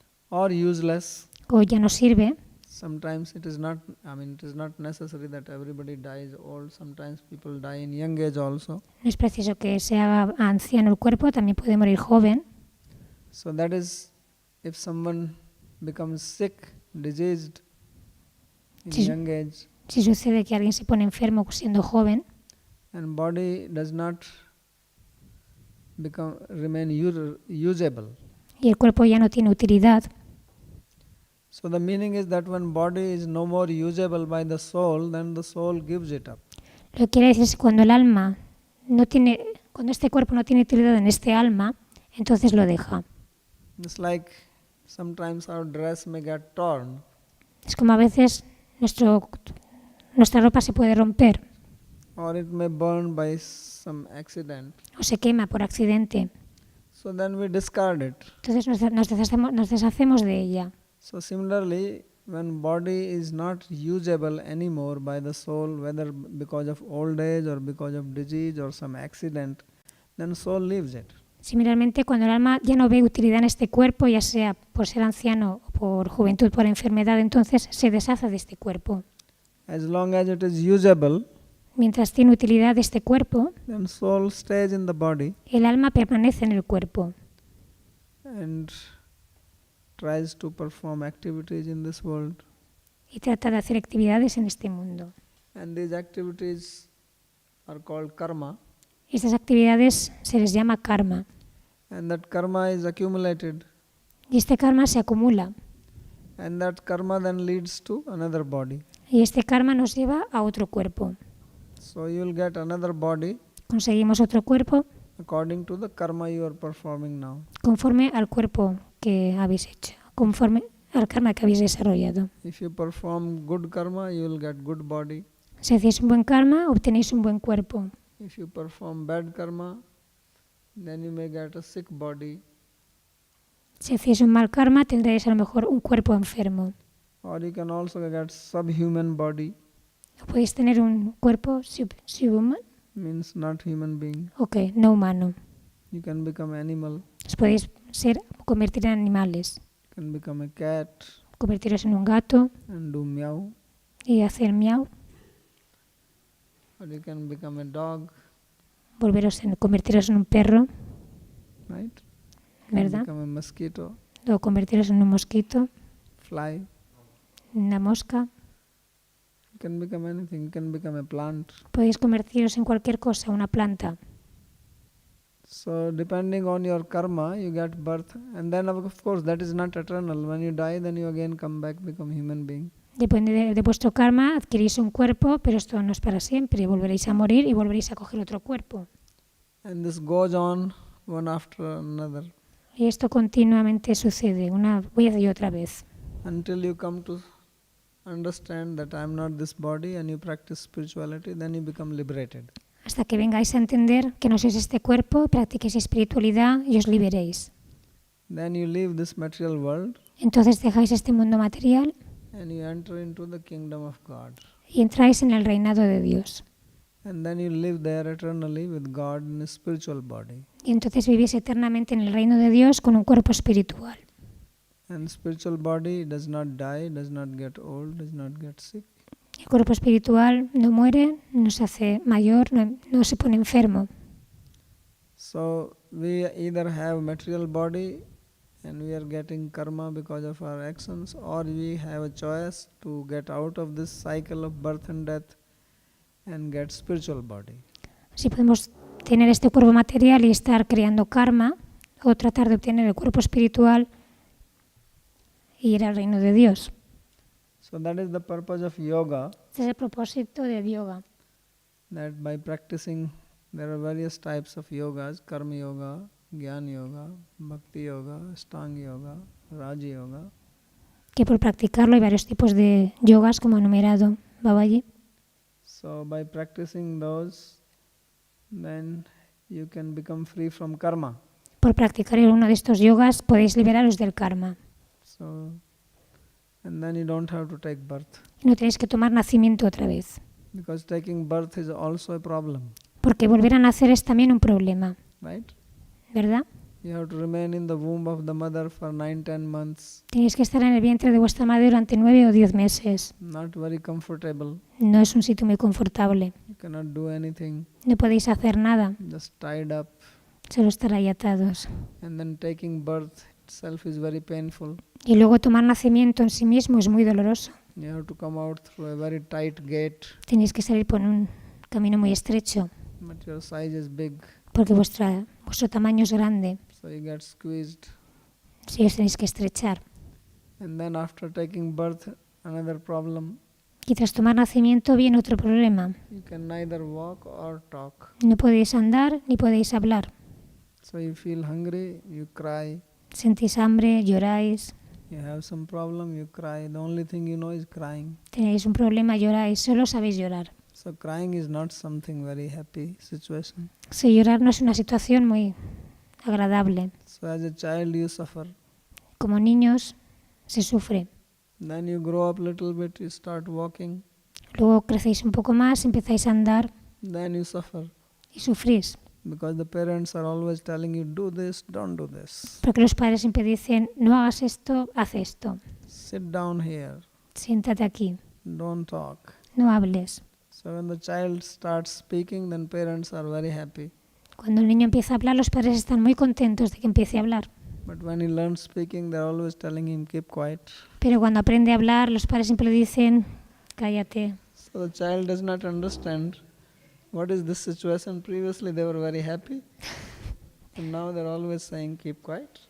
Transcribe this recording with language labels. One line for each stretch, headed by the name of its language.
English: or useless,
Spanish: o ya no sirve,
English: sometimes it is not necessary that everybody dies old. Sometimes people die in young age also.
Spanish: no es preciso que se haga anciano el cuerpo, también puede morir joven.
English: So that is, if someone becomes sick, diseased in
Spanish: Sí.
English: young age,
Spanish: Si sucede que alguien se pone enfermo siendo joven
English: and body does not remain usable.
Spanish: y el cuerpo ya no tiene utilidad,
English: So the meaning is that when body is no more usable by the soul, then the soul gives it up.
Spanish: lo que quiere decir es que cuando el alma no tiene, cuando este cuerpo no tiene utilidad en este alma, entonces lo deja.
English: It's like sometimes our dress may get torn,
Spanish: Es como a veces nuestra ropa se puede romper
English: or it may burn by some accident.
Spanish: o se quema por accidente.
English: So then we discard it.
Spanish: Entonces nos deshacemos de ella.
English: So similarly, when body is not usable anymore by the soul, whether because of old age or because of disease or some accident, then soul leaves it.
Spanish: Similarmente, cuando el alma ya no ve utilidad en este cuerpo, ya sea por ser anciano o por juventud, por enfermedad, entonces se deshace de este cuerpo.
English: As long as it is usable,
Spanish: Mientras tiene utilidad este cuerpo,
English: then soul stays in the body
Spanish: el alma permanece en el cuerpo
English: and tries to perform activities in this world.
Spanish: y trata de hacer actividades en este mundo.
English: And these activities are called karma.
Spanish: Estas actividades se les llama karma
English: And that karma is accumulated.
Spanish: y este karma se acumula
English: And that karma then leads to another body.
Spanish: y este karma nos lleva a otro cuerpo.
English: So you will get another body
Spanish: Conseguimos otro cuerpo
English: according to the karma you are performing now.
Spanish: conforme al cuerpo que habéis hecho, conforme al karma que habéis desarrollado.
English: If you perform good karma, you will get good body.
Spanish: Si hacéis un buen karma, obtenéis un buen cuerpo.
English: If you perform bad karma, then you may get a sick body.
Spanish: Si hacéis un mal karma, tendréis a lo mejor un cuerpo enfermo.
English: Or you can also get subhuman body,
Spanish: O podéis tener un cuerpo subhuman,
English: means not human being.
Spanish: no humano.
English: You can become animal.
Spanish: Os podéis convertir en animales,
English: You can become a cat
Spanish: convertiros en un gato
English: and do meow.
Spanish: y hacer miau,
English: Or you can become a dog,
Spanish: convertiros en un perro,
English: right? You can
Spanish: ¿verdad?
English: become a mosquito,
Spanish: O convertiros en un mosquito,
English: fly.
Spanish: una mosca.
English: You can become anything. You can become a plant.
Spanish: Podéis convertiros en cualquier cosa, una planta.
English: So depending on your karma, you get birth. And then of course that is not eternal. When you die, then you again come back, become human being.
Spanish: Depende de vuestro karma, adquirís un cuerpo, pero esto no es para siempre. Volveréis a morir y volveréis a coger otro cuerpo.
English: And this goes on one after another
Spanish: Y esto continuamente sucede, una vez y otra vez.
English: until you come to understand that I am not this body and you practice spirituality, then you become liberated.
Spanish: Hasta que vengáis a entender que no sois este cuerpo, practiquéis espiritualidad y os liberéis.
English: Then you leave this material world
Spanish: Entonces dejáis este mundo material
English: and you enter into the kingdom of God.
Spanish: y entráis en el reinado de Dios.
English: And then you live there eternally with God in a spiritual body.
Spanish: Y entonces vivís eternamente en el reino de Dios con un cuerpo espiritual.
English: And spiritual body does not die, does not get old, does not get sick.
Spanish: El cuerpo espiritual no muere, no se hace mayor, no se pone enfermo.
English: So we either have material body and we are getting karma because of our actions, or we have a choice to get out of this cycle of birth and death and get spiritual body.
Spanish: Si podemos tener este cuerpo material y estar creando karma, o tratar de obtener el cuerpo espiritual y ir al reino de Dios.
English: So that is the purpose of yoga,
Spanish: Este es el propósito del yoga.
English: that by practicing, there are various types of yogas: karma yoga, jnana yoga, bhakti yoga, ashtanga yoga, raja yoga.
Spanish: Que por practicarlo hay varios tipos de yogas, como ha enumerado Babaji.
English: So by practicing those, then you can become free from karma.
Spanish: Por practicar uno de estos yogas podéis liberaros del karma.
English: So, and then you don't have to take birth,
Spanish: Y no tenéis que tomar nacimiento otra vez.
English: because taking birth is also a problem,
Spanish: Porque volver a nacer es también un problema,
English: right?
Spanish: ¿verdad?
English: You have to remain in the womb of the mother for 9-10 months.
Spanish: Tenéis que estar en el vientre de vuestra madre durante 9 o 10 meses.
English: Not very comfortable.
Spanish: No es un sitio muy confortable.
English: You cannot do anything.
Spanish: No podéis hacer nada,
English: Just tied up.
Spanish: solo estar ahí atados.
English: And then taking birth itself is very painful.
Spanish: Y luego tomar nacimiento en sí mismo es muy doloroso.
English: You have to come out through a very tight gate,
Spanish: Tenéis que salir por un camino muy estrecho,
English: but your size is big,
Spanish: porque vuestro tamaño es grande.
English: so you get squeezed.
Spanish: Si os tenéis que estrechar.
English: And then after taking birth, another problem.
Spanish: Y tras tomar nacimiento viene otro problema.
English: You can neither walk or talk.
Spanish: No podéis andar ni podéis hablar.
English: So you feel hungry, you cry.
Spanish: Sentís hambre, lloráis.
English: You have some problem, you cry. The only thing you know is crying.
Spanish: Tenéis un problema, lloráis. Solo sabéis llorar.
English: So crying is not something very happy situation.
Spanish: Si llorar no es una situación muy agradable.
English: So as a child you suffer.
Spanish: Como niños se sufre.
English: Then you grow up a little bit, you start walking.
Spanish: Luego crecéis un poco más, empezáis a andar
English: Then you suffer.
Spanish: y sufrís.
English: Because the parents are always telling you, do this, don't do this.
Spanish: Porque los padres siempre dicen, no hagas esto, haz esto.
English: Sit down here.
Spanish: Siéntate aquí,
English: Don't talk.
Spanish: no hables.
English: So when the child starts speaking, then parents are very happy.
Spanish: Cuando el niño empieza a hablar, los padres están muy contentos de que empiece a hablar.
English: But when he learns speaking, they're always telling him, keep quiet.
Spanish: Pero cuando aprende a hablar, los padres siempre le dicen, cállate.
English: So the child does not understand what is this situation. Previously they were very happy. And now they're always saying, keep quiet.